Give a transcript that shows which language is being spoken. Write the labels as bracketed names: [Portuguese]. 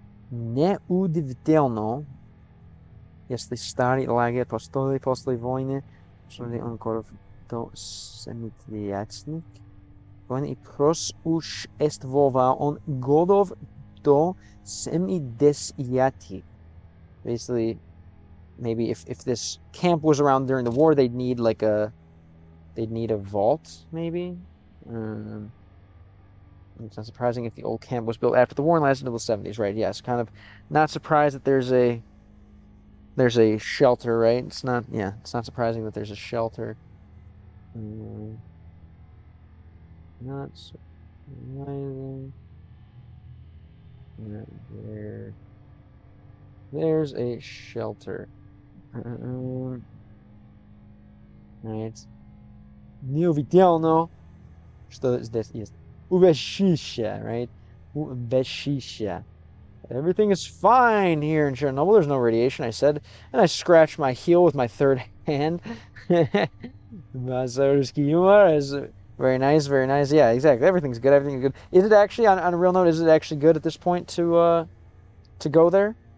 [Russian] Неудивительно, если старый лагерь построили после войны, что он город до 70-х. Войны и просуществовал он годов до 70-х. [English] Basically, maybe if this camp was around during the war, they'd need a vault, maybe. It's not surprising if the old camp was built after the war and lasted until the 70s, right? Yes, kind of not surprised that there's a shelter, right? It's not surprising that there's a shelter. Not surprising that there's a shelter. Right. [Russian] Неудивительно, что здесь есть убежище, [English] right? [Russian] Убежище. [English] Everything is fine here in Chernobyl. There's no radiation, I said, and I scratched my heel with my third hand. Russkiy humor is very nice, very nice. Yeah, exactly. Everything's good. Everything's good. Is it actually, on a real note, is it actually good at this point to go there?